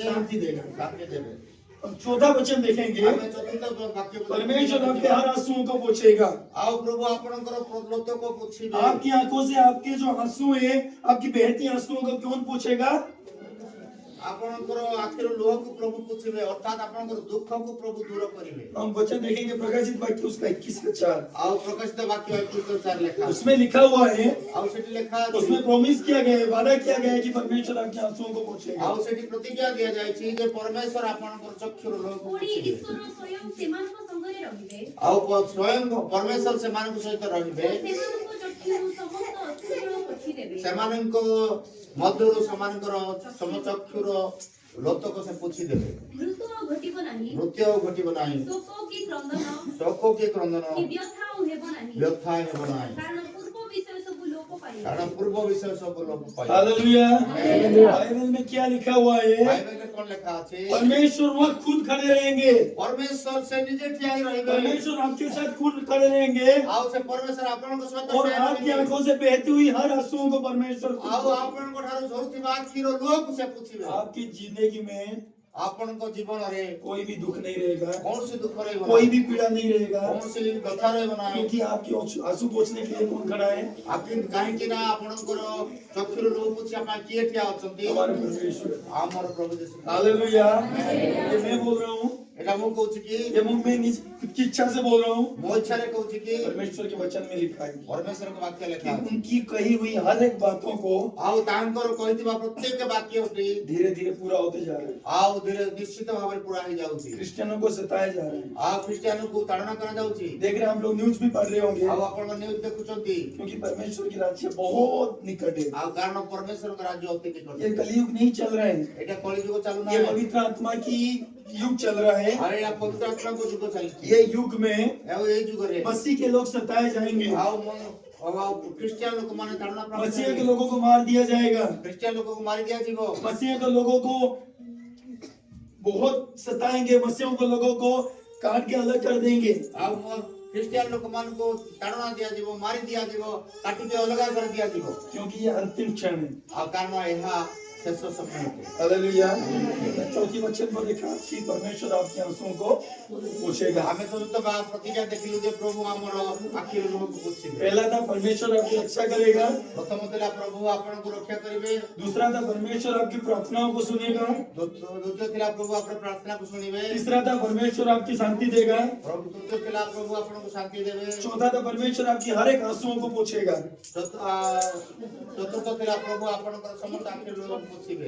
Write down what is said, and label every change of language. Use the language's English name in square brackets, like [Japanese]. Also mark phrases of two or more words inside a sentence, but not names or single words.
[Hindi] शांति देगा। [Odia] ଶାନ୍ତି ଦେବେ [Hindi] हम चौथा वचन देखेंगे, [Odia] ଆମେ ଚତୁର୍ଥ ବାକ୍ୟ [Hindi] परमेश्वर आपके हर आंसुओं को पोछेगा। [Odia] ଆଉ ପ୍ରଭୁ ଆପଣଙ୍କର ଲୋତକ ପୋଛିବେ [Hindi] आपकी आंखों से आपके जो आंसू है, आपकी बहती आंसुओं को कौन पोछेगा, [Odia] ଆପଣଙ୍କର ଆଖିର ଲୁହକୁ ପ୍ରଭୁ ପୋଛିବେ ଅର୍ଥାତ ଆପଣଙ୍କର ଦୁଃଖକୁ ପ୍ରଭୁ ଦୂର କରିବେ [Hindi] हम वचन देखेंगे प्रकाशित वाक्य उसका 21:4, [Odia] ଆଉ ପ୍ରକାଶିତ ବାକ୍ୟ 21:4 ଲେଖା ଅଛି। [Hindi] उसमें लिखा हुआ है, [Odia] ଆଉ ସେଠି ଲେଖା ଅଛି [Hindi] उसमें प्रॉमिस किया गया है, वादा किया गया है कि परमेश्वर आपके आंसुओं को पोछेगा। [Odia] ଆଉ ସେଠି ପ୍ରତିଜ୍ଞା ଦିଆଯାଇଛି ଯେ ପରମେଶ୍ୱର ଆପଣଙ୍କର ଚକ୍ଷୁର ଲୁହକୁ ପୁଣି ପୋଛିବେ ଈଶ୍ୱର ସ୍ୱୟଂ ସେମାନଙ୍କ ସଙ୍ଗରେ ରହିବେ ଆଉ ସ୍ୱୟଂ ପରମେଶ୍ୱର ସେମାନଙ୍କ ସହିତ ରହିବେ ସେମାନଙ୍କ ଚକ୍ଷୁରୁ ସମସ୍ତ ଅଶ୍ରୁଜଳ ପୋଛିଦେବେ ସେମାନଙ୍କ ମଧ୍ୟରୁ ସେମାନଙ୍କର ଚକ୍ଷୁର ଲୋତକ ସେ ପୋଛିଦେବେ ମୃତ୍ୟୁ ଆଉ ଘଟିବ ନାହିଁ ମୃତ୍ୟୁ ଆଉ ଘଟିବ ନାହିଁ ଶୋକ କି କ୍ରନ୍ଦନ ଶୋକ କି କ୍ରନ୍ଦନ କି ବ୍ୟଥା ଆଉ ହେବ ନାହିଁ ବ୍ୟଥା ହେବ ନାହିଁ କାରଣ ପୂର୍ବ ବିଷୟ ସବୁ ଲୋପ ପାଇବ କାରଣ ପୂର୍ବ ବିଷୟ ସବୁ ଲୋପ ପାଇବ [Hindi] हालेलुया, बाइबल में क्या लिखा हुआ है, [Odia] ବାଇବେଲରେ କଣ ଲେଖା ଅଛି [Hindi] परमेश्वर वह खुद खड़े रहेंगे, [Odia] ପରମେଶ୍ୱର ସେ ନିଜେ ଠିଆ ହେଇ ରହିବେ [Hindi] परमेश्वर आपके साथ खुद खड़े रहेंगे, [Odia] ଆଉ ସେ ପରମେଶ୍ୱର ଆପଣଙ୍କ ସହିତ [Hindi] और [Odia] ଠିଆ [Hindi] आपकी [Odia] ରହିବେ [Hindi] आंखों से बहती हुई हर आंसुओं को परमेश्वर खुद [Odia] ଆଉ ଆପଣଙ୍କ ଠାରୁ ଝରୁଥିବା ଆଖିର ଲୁହକୁ ସେ ପୋଛିବେ [Hindi] आपकी जिंदगी में [Odia] ଆପଣଙ୍କ ଜୀବନରେ [Hindi] कोई भी दुख नहीं रहेगा, [Odia] କୌଣସି ଦୁଃଖ ରହିବ [Hindi] कोई [Odia] ନାହିଁ [Hindi] भी पीड़ा नहीं रहेगा, [Odia] କୌଣସି ବ୍ୟଥା ରହିବ ନାହିଁ [Hindi] क्योंकि आपकी आंसू पोंछने के लिए कौन खड़ा है, [Odia] କାହିଁକି ନା ଆପଣଙ୍କର ଚକ୍ଷୁର ଲୁହ ପୋଛିବା ପାଇଁ କିଏ ଠିଆ ଅଛନ୍ତି [Hindi] हमारे परमेश्वर। [Odia] ଆମର ପ୍ରଭୁ ଯୀଶୁ [Hindi] हालेलुया, ये मैं बोल रहा हूँ, [Odia] ଏଟା ମୁଁ କହୁଛି କି [Hindi] ये मैं निज खुद की इच्छा से बोल रहा हूँ, [Odia] ମୋ ଇଚ୍ଛାରେ କହୁଛି କି [Hindi] परमेश्वर के वचन में लिखा है [Odia] ପରମେଶ୍ୱରଙ୍କ ବାକ୍ୟ [Hindi] कि [Odia] ଲେଖା ଅଛି [Hindi] उनकी कही हुई हर एक बातों को [Odia] ଆଉ ତାଙ୍କର କହିଥିବା ପ୍ରତ୍ୟେକ ବାକ୍ୟଟି [Hindi] धीरे धीरे पूरा होते जा रहा है। [Odia] ଆଉ ଧୀରେ ନିଶ୍ଚିତ ଭାବରେ ପୁରା ହେଇଯାଉଛି [Hindi] क्रिश्चियनों को सताया जा रहा है। [Odia] ଆଉ ଖ୍ରୀଷ୍ଟିଆନକୁ ତାଡ଼ନା କରାଯାଉଛି [Hindi] देख रहे हैं, हम लोग न्यूज भी पढ़ रहे होंगे, [Odia] ଆଉ ଆପଣ ନ୍ୟୁଜ ଦେଖୁଛନ୍ତି [Hindi] क्योंकि परमेश्वर की राज्य बहुत निकट है। [Odia] ଆଉ କାରଣ ପରମେଶ୍ୱରଙ୍କ ରାଜ୍ୟ ଅତି [Hindi] ये [Odia] ନିକଟରେ [Hindi] कलयुग नहीं चल रहा है, [Odia] ଏଇଟା କଳିଯୁଗ [Hindi] ये [Odia] ଚାଲୁନାହିଁ [Hindi] पवित्र आत्मा की युग चल रहा है। [Odia] ଆଉ ଏଇଟା ପବିତ୍ର ଆତ୍ମାଙ୍କ ଯୁଗ ଚାଲିଛି [Hindi] ये युग में [Odia] ଆଉ ଏଇ ଯୁଗରେ [Hindi] मसीह के लोग सताए जाएंगे, [Odia] ଆଉ ଖ୍ରୀଷ୍ଟିଆନ ଲୋକମାନେ ତାଡ଼ନା ପ୍ରାପ୍ତ [Hindi] मसीह के [Odia] ହେବେ। [Hindi] लोगों को मार दिया जाएगा, [Odia] ଖ୍ରୀଷ୍ଟିଆନ ଲୋକଙ୍କୁ ମାରି ଦିଆଯିବ। [Hindi] मसीह के लोगों को बहुत सताएंगे, मसीह के लोगों को काट के अलग कर देंगे। [Odia] ଆଉ ଖ୍ରୀଷ୍ଟିଆନ ଲୋକମାନଙ୍କୁ ତାଡ଼ନା ଦିଆଯିବ, ମାରି ଦିଆଯିବ, କାଟିକି ଅଲଗା କରି ଦିଆଯିବ। [Hindi] क्योंकि ये अंतिम क्षण है। [Odia] ଆଉ କାରଣ ଏହା ଶେଷ ସମୟ ଅଟେ। [Hindi] हालेलुया। चौथी वचन पर देखा कि परमेश्वर आपके आंसुओं को पोंछेगा। [Odia] ଆମେ ଚତୁର୍ଥ ପ୍ରତିଜ୍ଞା ଦେଖିଲୁ ଯେ ପ୍ରଭୁ ଆମର ଆଖିରୁ ଲୁହକୁ ପୋଛିବେ। [Hindi] पहला था परमेश्वर आपकी रक्षा करेगा, [Odia] ପ୍ରଥମ ଥିଲା ପ୍ରଭୁ ଆପଣଙ୍କୁ ରକ୍ଷା କରିବେ। [Hindi] दूसरा था परमेश्वर आपकी प्रार्थनाओं को सुनेगा, [Odia] ଦ୍ୱିତୀୟ ଥିଲା ପ୍ରଭୁ ଆପଣଙ୍କ ପ୍ରାର୍ଥନାକୁ ଶୁଣିବେ। [Hindi] तीसरा था परमेश्वर आपकी शांति देगा, [Odia] ତୃତୀୟ ଥିଲା ପ୍ରଭୁ ଆପଣଙ୍କୁ ଶାନ୍ତି ଦେବେ। [Hindi] चौथा था परमेश्वर आपकी हर एक आंसुओं को पोंछेगा, [Odia] ଚତୁର୍ଥ ଥିଲା ପ୍ରଭୁ ଆପଣଙ୍କର ସମସ୍ତ ଆଖିରୁ ଲୁହକୁ ପୋଛିବେ।